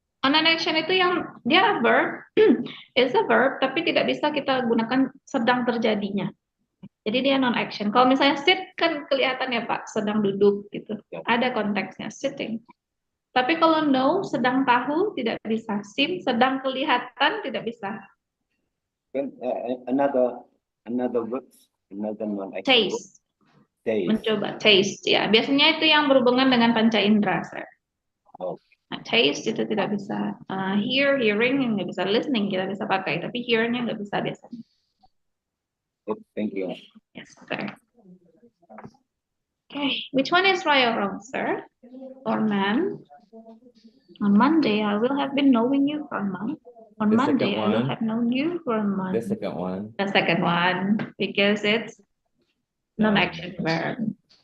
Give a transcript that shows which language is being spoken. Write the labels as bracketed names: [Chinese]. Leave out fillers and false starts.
[Indonesian] Non-action itu yang dia verb, [English] is a verb, [Indonesian] tapi tidak bisa kita gunakan sedang terjadinya. Jadi dia non-action. Kalau misalnya sit kan kelihatan ya Pak, sedang duduk gitu. Ada konteksnya, sitting. Tapi kalau know, sedang tahu tidak bisa. Seem, sedang kelihatan tidak bisa. [English] Another words, another non-action. Taste. Taste. [Indonesian] Mencoba, taste. Ya, biasanya itu yang berhubungan dengan panca indera, sir. Oh. Nah, taste itu tidak bisa. Hearing yang nggak bisa, listening kita bisa pakai, tapi hearing-nya nggak bisa biasanya. [English] Thank you. Yes, sir. Okay, which one is right or wrong, sir? Or ma'am? On Monday, I will have been knowing you for a month. On Monday, I will have known you for a month. The second one. The second one, because it's non-action verb.